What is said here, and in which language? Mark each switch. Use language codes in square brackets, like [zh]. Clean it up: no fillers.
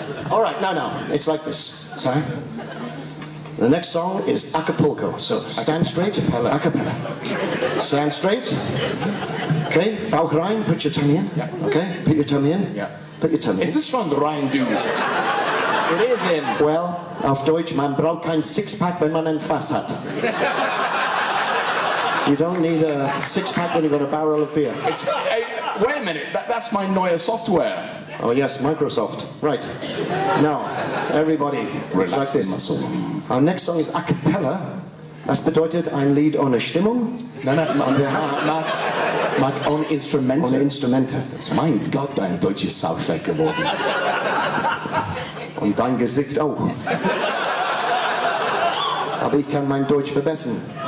[en] All right. No. It's like this. Sorry. The next song is Acapulco. So stand straight. A cappella. Stand straight. Okay. [de] Bauch rein. [en] Put your tummy in. Yeah. Okay. Put your tummy in. Yeah. Put your tummy in. Is this from the Rhine, dude? It is in. [de] Well, auf Deutsch, man braucht kein Sixpack, wenn man ein Fass hat. [en] You don't need a six-pack when you've got a barrel of beer. Wait a minute, that's my Neue software. Oh yes, Microsoft. Right. Now, everybody, it's like this. Muscle. Our next song is a cappella. [de] Das bedeutet ein Lied ohne Stimmung. Mark, ohne Instrumente. Ohne Instrumente. Mein Gott, dein Deutsch ist sau schlecht geworden. Und dein Gesicht auch. Aber ich kann mein Deutsch verbessern.